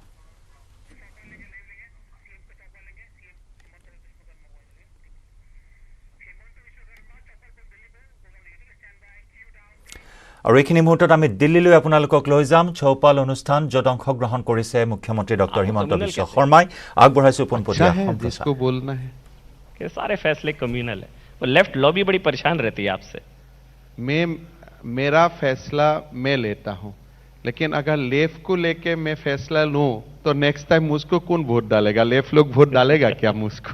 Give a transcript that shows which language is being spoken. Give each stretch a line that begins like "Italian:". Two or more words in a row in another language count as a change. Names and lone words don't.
Assamese: আৰু এইখিনি মুহূৰ্তত আমি দিল্লীলৈ আপোনালোকক লৈ যাম। চৌপাল অনুষ্ঠান য'ত অংশগ্ৰহণ কৰিছে মুখ্যমন্ত্ৰী ডক্টৰ হিমন্ত বিশ্ব শৰ্মাই। আগবঢ়াইছো পোনপটীয়া সম্প্ৰচাৰ।
Hindi: सारे फैसले कम्युनल है। वो
English: left lobby
Hindi: बड़ी परेशान रहती है आपसे। मेरा फैसला मैं लेता हूं, लेकिन अगर लेफ्ट को लेके मैं फैसला लूं तो
English: next time
Hindi: मुझको कौन वोट डालेगा? लेफ्ट लोग वोट डालेगा क्या मुझको?